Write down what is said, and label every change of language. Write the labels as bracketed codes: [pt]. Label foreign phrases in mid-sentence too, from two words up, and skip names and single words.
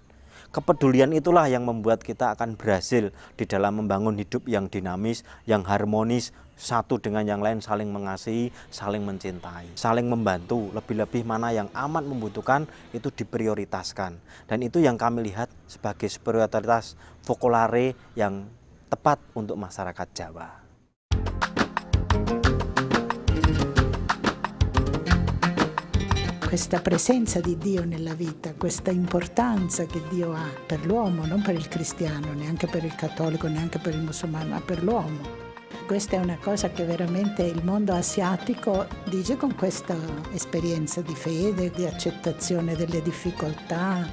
[id] Kepedulian itulah yang membuat kita akan berhasil di dalam membangun hidup yang dinamis, yang harmonis, satu dengan yang lain saling mengasihi, saling mencintai, saling membantu, lebih-lebih mana yang amat membutuhkan itu diprioritaskan. Dan itu yang kami lihat sebagai prioritas focolare yang tepat untuk masyarakat Jawa. [it] Questa presenza di Dio nella vita, questa importanza che Dio ha per l'uomo, non per il cristiano, neanche per il cattolico, neanche per il musulmano, ma per l'uomo. Questa è una cosa che veramente il mondo asiatico dice con questa esperienza di fede, di accettazione delle difficoltà.